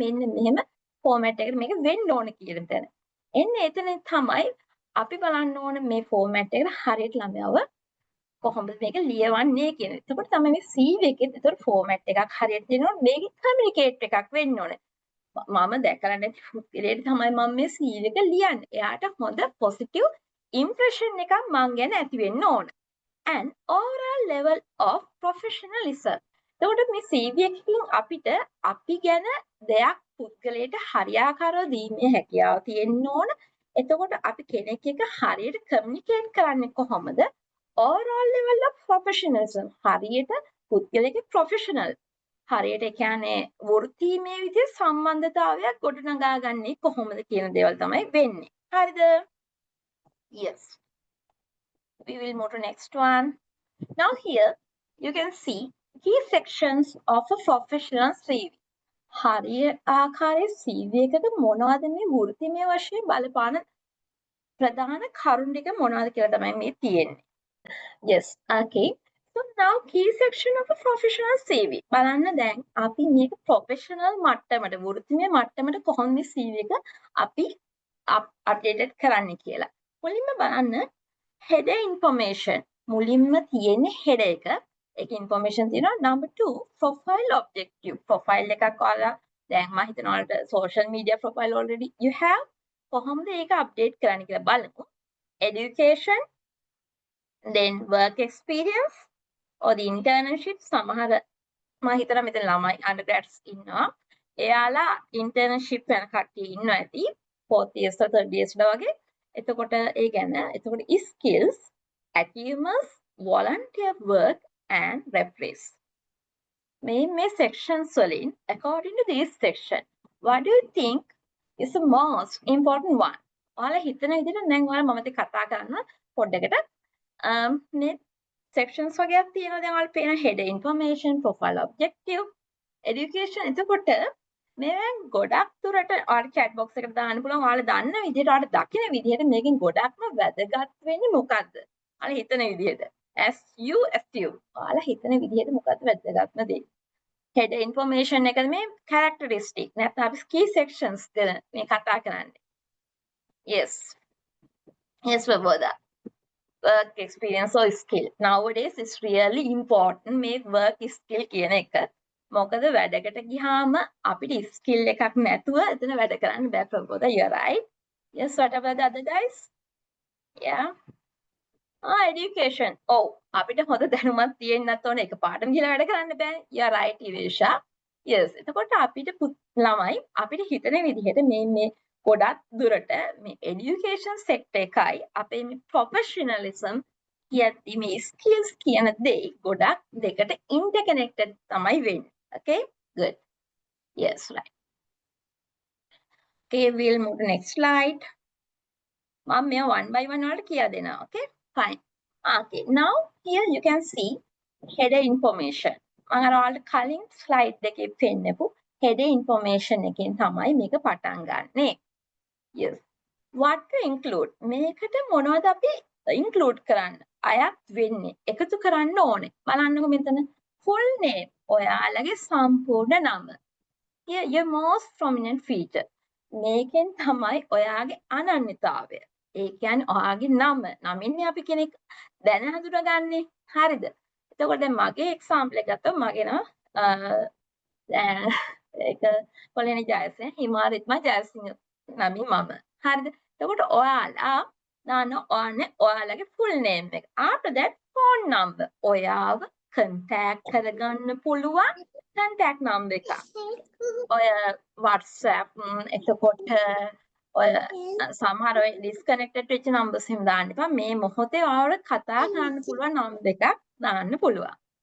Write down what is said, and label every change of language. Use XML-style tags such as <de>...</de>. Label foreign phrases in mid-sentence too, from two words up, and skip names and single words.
<si>මෙන්න මෙහෙම ෆෝමැට් එකකට මේක වෙන්න ඕන කියන තැන. එන්නේ එතන තමයි අපි බලන්න ඕන මේ ෆෝමැට් එකට හරියට ළමයව කොහොමද මේක ලියවන්නේ කියන. එතකොට තමයි මේ CV එකේ ඒතර ෆෝමැට් එකක් හරියට දෙනවා. මේකේ කමියුනිකේට් එකක් වෙන්න ඕනේ. මම දැකලා නැති පුද්ගලයෙක් තමයි මම මේ CV එක ලියන්නේ. එයාට හොඳ පොසිටිව් ඉම්ප්‍රෙෂන් එකක් මං ගැන ඇති වෙන්න ඕන.</si> <en>And overall level of professionalism.</en> <si>එතකොට මේ CV එකකින් අපිට අපි ගැන දෙයක් පුද්ගලයාට හරියාකාරව දීමේ හැකියාව තියෙන්න ඕන. එතකොට අපි කෙනෙක් එක්ක හරියට කමියුනිකේට් කරන්නේ කොහොමද?</si> <en>overall level of professionalism.</en> <si>හරියට පුද්ගලයාගේ professional. හරියට ඒ කියන්නේ වෘත්තීමය විදිහේ සම්බන්ධතාවයක් ගොඩනගා ගන්නේ කොහොමද කියන දේවල් තමයි වෙන්නේ. හරිද?</si> <en>Yes. We will move to next one. Now here you can see key sections of a professional CV.</en> <si>හරිය ආකාරයේ CV එකක මොනවද මේ වෘත්තිමය වශයෙන් බලපාන ප්‍රධාන කරුණු ටික මොනවද කියලා තමයි මේ තියෙන්නේ.</si> <en>Yes, okay. So now key section of a professional CV.</en> <si>බලන්න දැන් අපි මේක professional මට්ටමට වෘත්තිමය මට්ටමට කොහොමද මේ CV එක අපි updated කරන්නේ කියලා. මුලින්ම බලන්න</si> <en>header information.</en> <si>මුලින්ම තියෙන්නේ header එක. ඒක information තියෙනවා.</si> <en>Number 2 profile objective.</en> <si>Profile එකක් ඔයාලා දැන් මම හිතනවා ඔයාලට</si> <en>social media profile already you have.</en> <si>කොහොමද ඒක update කරන්න කියලා බලමු.</si> <en>Education, then work experience or the internship.</en> <si>සමහර මම හිතනවා මෙතන ළමයි undergrads ඉන්නවා. එයාලා internship යන කට්ටිය ඉන්නවා ඇති.</si> <en>4th years or 3rd years වගේ.</en> <si>එතකොට ඒ ගැන එතකොට</si> <en>skills, achievements, volunteer work and reference.</en> <si>මේ sections වලින්</si> <en>according to this section what do you think is the most important one?</en> <si>ඔයාලා හිතන විදිහට දැන් ඔයාලා මම මේ කතා කරන පොඩ්ඩකට මේ sections වගේක් තියෙනවා. දැන් ඔයාලා පේන</si> <en>header information, profile objective, education.</en> <si>එතකොට මේ ගොඩක් දුරට ඔයාලා</si> <en>chat box</en> <si>එකට දාන්න පුළුවන්. ඔයාලා දන්න විදිහට ඔයාලා දකින විදිහට මේකෙන් ගොඩක්ම වැදගත් වෙන්නේ මොකද්ද? ඔයාලා හිතන විදිහට. SU. ඔයාලා හිතන විදිහට මොකද්ද වැදගත්ම දේ?</si> <en>header information</en> <si>එකද මේ characteristic. නැත්නම් අපි</si> <en>key sections</en> <si>ගැන මේ කතා කරන්නේ.</si> <en>Yes. Yes, Prabodha. Work experience or skill. Nowadays it's really important මේ work skill</en> <si>කියන එක. මොකද වැඩකට ගියාම අපිට skill එකක් නැතුව එතන වැඩ කරන්න බෑ ප්‍රබෝධ.</si> <en>You're right. Yes, what about the other guys? Yeah. Education.</en> <si>අපිට හොඳ දැනුමක් තියෙන්නත් ඕනේ. ඒක පාඩම් කියලා වැඩ කරන්න බෑ.</si> <en>You're right, Irisha. Yes.</en> <si>එතකොට අපිට ළමයි අපිට හිතන විදිහට මේ ගොඩක් දුරට මේ</si> <en>education sector</en> <si>එකයි අපේ මේ professionalism කියද්දි මේ skills කියන දේ ගොඩක් දෙකට interconnected තමයි වෙන්නේ.</si> <en>Okay, good. Yes, right. Okay, we'll move to next slide.</en> <si>මම මේ</si> <en>one by one</en> <si>වලට කියලා දෙනවා.</si> <en>Okay, fine. Okay, now here you can see header information.</en> <si>මම අර ඔයාලට කලින් slide එකේ පෙන්නපු</si> <en>header information</en> <si>එකෙන් තමයි මේක පටන් ගන්නෙ.</si> <en>Yes. What to include?</en> <si>මේකට මොනවද අපි include කරන්න? අයත් වෙන්නේ. එකතු කරන්න ඕනේ. බලන්නකො මෙතන</si> <en>full name.</en> <si>ඔයාලගේ සම්පූර්ණ නම.</si> <en>Here your most prominent feature.</en> <si>මේකෙන් තමයි ඔයාගේ අනන්‍යතාවය. ඒ කියන්නේ ඔයාගේ නම. නමින්නේ අපි කෙනෙක් දැන හඳුනගන්නේ. හරිද? එතකොට දැන් මගේ example එක ගත්තොත් මගේ නම ඒක කොලේනි ජයසිංහ හිමාරිත්මා ජයසිංහ නමින් මම. හරිද? එතකොට ඔයාලා දාන්න ඕනේ ඔයාලගේ</si> <en>full name</en> <si>එක.</si> <en>After that phone number.</en> <si>ඔයාව contact කරගන්න පුළුවන්</si> <en>contact number</en> <si>එක. ඔය WhatsApp එතකොට ඔය සමහර ඔය disconnected වෙච්ච numbers එහෙම දාන්න එපා. මේ මොහොතේ ඔයාලට කතා කරන්න පුළුවන් number එකක් දාන්න පුළුවන්.</si>